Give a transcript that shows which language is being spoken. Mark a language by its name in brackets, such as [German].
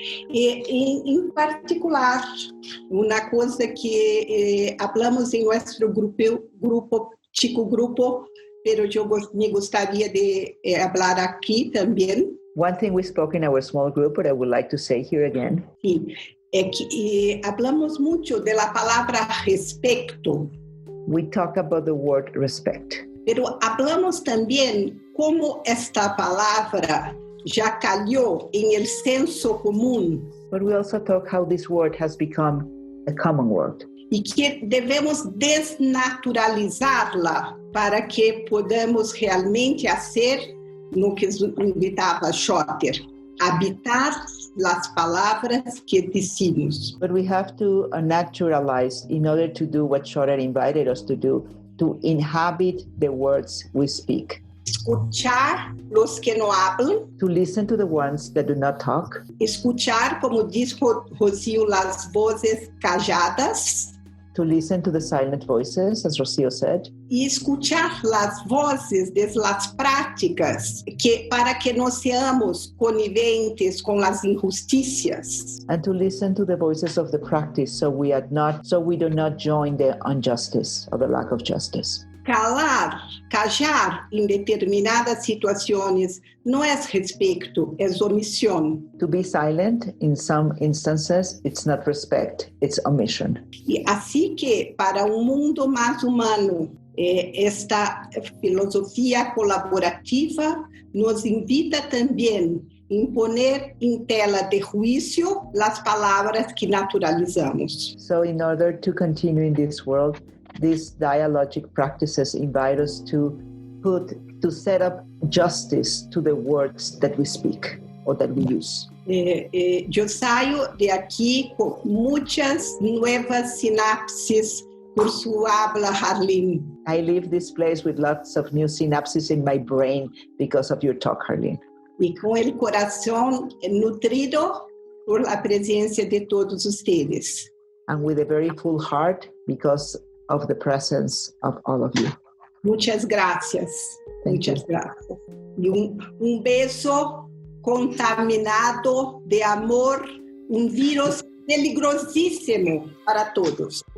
[Spanish] Y en particular, una cosa que hablamos en nuestro chico grupo, pero yo me gustaría de hablar aquí también. [English] One thing we spoke in our small group, but I would like to say here again. [Spanish] Sí, que hablamos mucho de la palabra respeto. [English] We talk about the word respect. [Spanish] Pero hablamos también cómo esta palabra ya cayó en el senso común. [English] But we also talk how this word has become a common word. [Spanish] Y que debemos desnaturalizarla para que podamos realmente hacer lo que invitaba Schotter, habitar las palabras que decimos. [English] But we have to naturalize in order to do what Schotter invited us to do, to inhabit the words we speak. [Spanish] Escuchar los que no hablan. [English] To listen to the ones that do not talk. [Spanish] Escuchar, como dijo Rocío, las voces calladas. [English] To listen to the silent voices, as Rocío said. [Spanish] Y escuchar las voces de las prácticas para que no seamos coniventes con las injusticias. [English] And to listen to the voices of the practice so we do not join the injustice or the lack of justice. [Portuguese] Callar em determinadas situações não é respeito, é omissão. [English] To be silent in some instances, it's not respect, it's omission. [Portuguese] E assim que para mundo mais humano, esta filosofia colaborativa nos invita também a imponer em tela de juízo as palavras que naturalizamos. [English] So in order to continue in this world, these dialogic practices invite us to set up justice to the words that we speak or that we use. [Portuguese] Eu saio de aqui com muitas novas sinapses por sua habla, Harleen. [English] I leave this place with lots of new synapses in my brain because of your talk, Harleen. [Portuguese] E com o coração nutrido por la presença de [Spanish] todos ustedes. [English] And with a very full heart because of the presence of all of you. [Spanish] Muchas gracias. Muchas gracias. [Portuguese] E beijo contaminado de amor, vírus peligrosíssimo para todos.